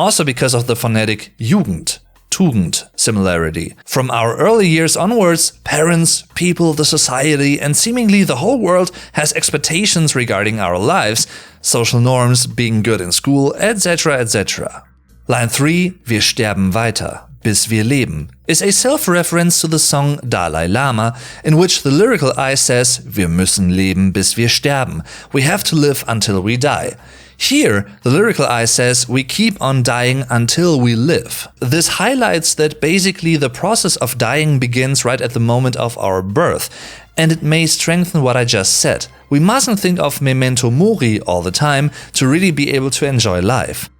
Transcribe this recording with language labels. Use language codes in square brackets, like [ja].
[en] Also because of the phonetic Jugend, Tugend similarity. From our early years onwards, parents, people, the society, and seemingly the whole world has expectations regarding our lives, social norms, being good in school, etc., etc. Line 3, [de] wir sterben weiter, bis wir leben, [en] is a self-reference to the song Dalai Lama, in which the lyrical I says, [de] wir müssen leben, bis wir sterben. [en] We have to live until we die. Here, the lyrical I says, we keep on dying until we live. This highlights that basically the process of dying begins right at the moment of our birth, and it may strengthen what I just said. We mustn't think of memento mori all the time to really be able to enjoy life.